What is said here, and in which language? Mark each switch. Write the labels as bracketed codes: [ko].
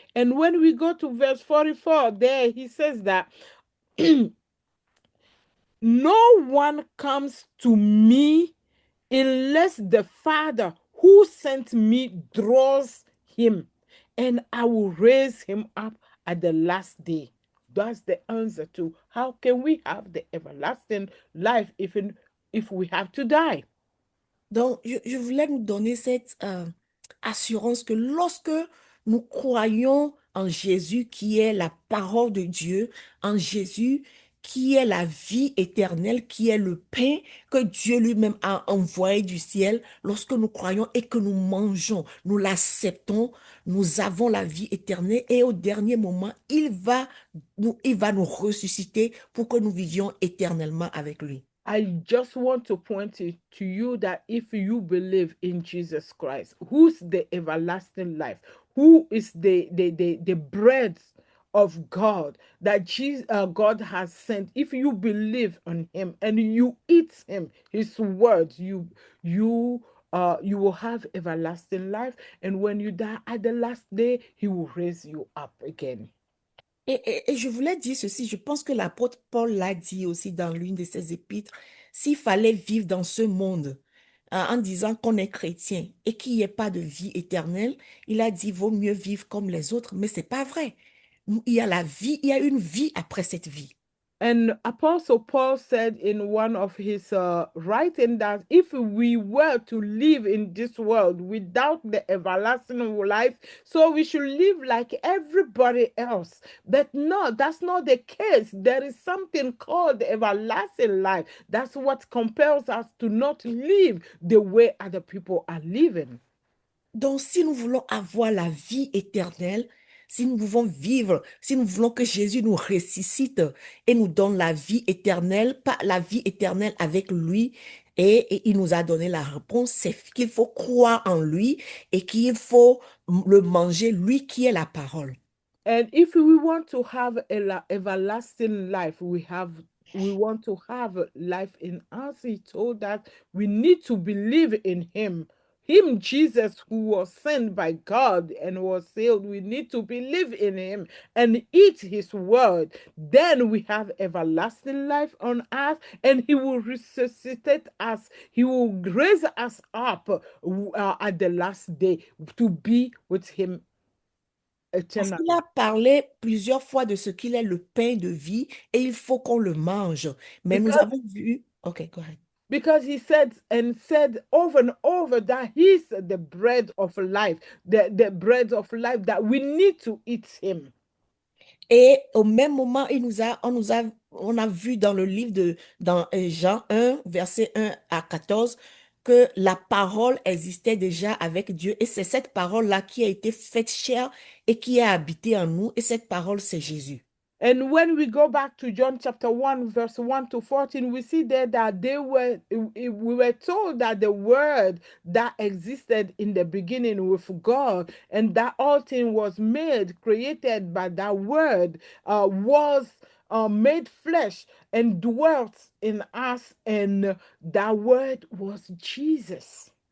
[en] And when we go to verse 44, there he says that no one comes to me unless the Father who sent me draws him, and I will raise him up at the last day. That's the answer to how can we have the everlasting life even if we have to die. [fr] Donc, je voulais nous donner cette assurance que lorsque nous croyons en Jésus qui est la parole de Dieu, en Jésus qui est la vie éternelle, qui est le pain que Dieu lui-même a envoyé du ciel, lorsque nous croyons et que nous mangeons, nous l'acceptons, nous avons la vie éternelle et au dernier moment, il va nous ressusciter pour que nous vivions éternellement avec lui. [en] I just want to point it to you that if you believe in Jesus Christ, who's the everlasting life, who is the bread of God that God has sent, if you believe on him and you eat him, his words, you will have everlasting life. And when you die at the last day, he will raise you up again. [fr] Et je voulais dire ceci, je pense que l'apôtre Paul l'a dit aussi dans l'une de ses épîtres, s'il fallait vivre dans ce monde en disant qu'on est chrétien et qu'il n'y ait pas de vie éternelle, il a dit, vaut mieux vivre comme les autres, mais c'est pas vrai. Il y a la vie, il y a une vie après cette vie. [en] And Apostle Paul said in one of his writing that if we were to live in this world without the everlasting life, so we should live like everybody else. But no, that's not the case. There is something called the everlasting life. That's what compels us to not live the way other people are living. [fr] Donc, si nous voulons avoir la vie éternelle, si nous voulons vivre, si nous voulons que Jésus nous ressuscite et nous donne la vie éternelle, pas la vie éternelle avec lui, et il nous a donné la réponse, c'est qu'il faut croire en lui et qu'il faut le manger, lui qui est la parole. [en] And if we want to have everlasting life, we want to have life in us. He told us we need to believe in him, Jesus, who was sent by God and was sealed. We need to believe in him and eat his word. Then we have everlasting life on earth, and he will resuscitate us. He will raise us up at the last day to be with him. [fr] Parce qu'il a parlé plusieurs fois de ce qu'il est le pain de vie et il faut qu'on le mange. Mais nous avons vu... [en] OK, go ahead. Because he said over and over that he's the bread of life, the bread of life, that we need to eat him. [fr] Et au même moment, on a vu dans le livre dans Jean 1, verset 1 à 14, que la parole existait déjà avec Dieu. Et c'est cette parole-là qui a été faite chair et qui a habité en nous. Et cette parole, c'est Jésus. [en] And when we go back to John chapter 1, verse 1 to 14, we see there that we were told that the word that existed in the beginning with God, and that all thing was made, created by that word, was made flesh and dwelt in us, and that word was Jesus.